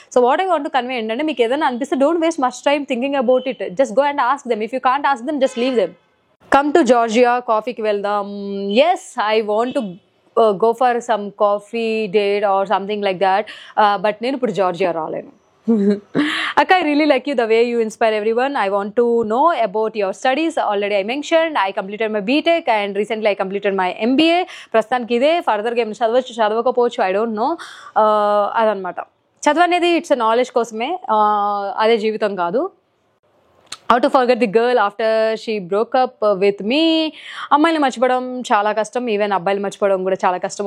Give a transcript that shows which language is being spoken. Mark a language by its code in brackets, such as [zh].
[en] so what I want to convey ఏంటంటే, [te] మీకు ఏదైనా అనిపిస్తే [en] Don't waste much time thinking about it. Just go and ask them. If you can't ask them, just leave them. Come to Georgia, [te] కాఫీకి వెళ్దాం. [en] Yes, I want to go for some coffee date or something like that. [te] But నేను ఇప్పుడు Georgia రాలేను. [en] Akka, I really like you, the way you inspire everyone. I want to know about your studies. Already I mentioned I completed my BTech and recently I completed my MBA. [te] ప్రస్తుతానికి ఇదే, ఫర్దర్గా ఏమైనా చదవకపోవచ్చు, I don't know. అదనమాట. చదువు అనేది it's knowledge కోసమే, అదే జీవితం కాదు. [en] How to forget the girl after she broke up with me. [te] అమ్మాయిని మర్చిపోవడం చాలా కష్టం, ఈవెన్ అబ్బాయిలు మర్చిపోవడం కూడా చాలా కష్టం.